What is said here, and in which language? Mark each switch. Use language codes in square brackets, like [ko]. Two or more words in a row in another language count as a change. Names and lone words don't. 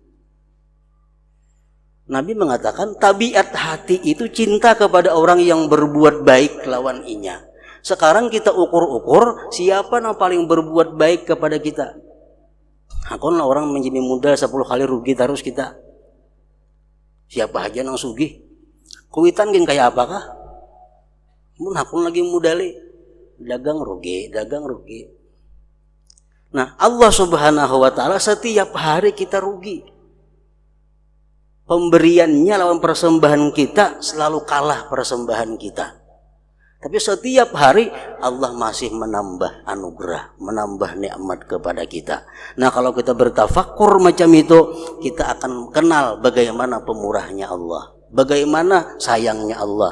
[id] Nabi mengatakan tabiat hati itu cinta kepada orang yang berbuat baik [bjn] lawan inya. [id] Sekarang kita ukur-ukur siapa yang paling berbuat baik kepada kita. Hakonlah orang menjadi modal 10 kali rugi terus kita. Siapa aja yang sugih. [bjn] Kuitan gin kayak apakah? Mun hakun lagi modali dagang rugi. [id] Nah, [ar] Allah Subhanahu wa taala [id] setiap hari kita rugi. Pemberiannya lawan persembahan kita selalu kalah persembahan kita. Tapi setiap hari Allah masih menambah anugerah, menambah nikmat kepada kita. Nah, kalau kita bertafakur macam itu, kita akan kenal bagaimana pemurahnya Allah, bagaimana sayangnya Allah.